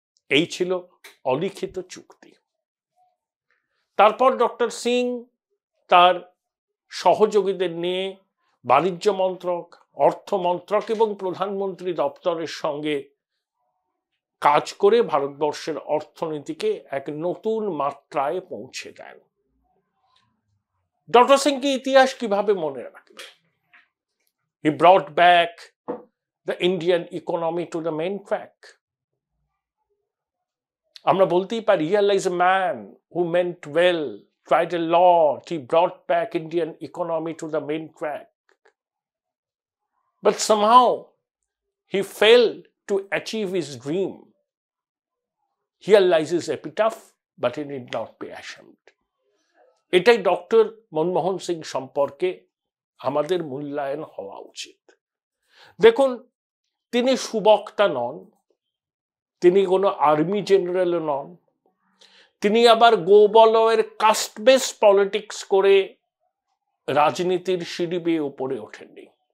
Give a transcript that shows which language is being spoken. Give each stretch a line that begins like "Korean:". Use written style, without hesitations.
Bangla: এই ছিল অলিখিত চুক্তি। তারপর ডক্টর সিং তার সহযোগীদের নিয়ে বাণিজ্য মন্ত্রক, অর্থ মন্ত্রক এবং প্রধানমন্ত্রী দপ্তরের সঙ্গে কাজ করে ভারতবর্ষের অর্থনীতিকে এক নতুন মাত্রায় পৌঁছে দেন। ডক্টর সিংকে ইতিহাস কিভাবে মনে রাখবে?
English: He brought back the Indian economy to the main track.
Bangla: আমরা বলতেই পারি,
English: here lies a man who meant well, tried a lot, he brought back Indian economy to the main track. But somehow he failed to achieve his dream. Here lies his epitaph, but he need not be ashamed.
Bangla: এটাই doctor Manmohan Singh সম্পর্কে আমাদের মূল্যায়ন হওয়া উচিত। দেখুন, তিনি সুবক্তা নন, তিনি কোনো আর্মি জেনারেলও নন, তিনি আবার গোবলয়ের কাস্ট বেস পলিটিক্স করে রাজনীতির সিঁড়ি বেয়ে উপরে ওঠেননি।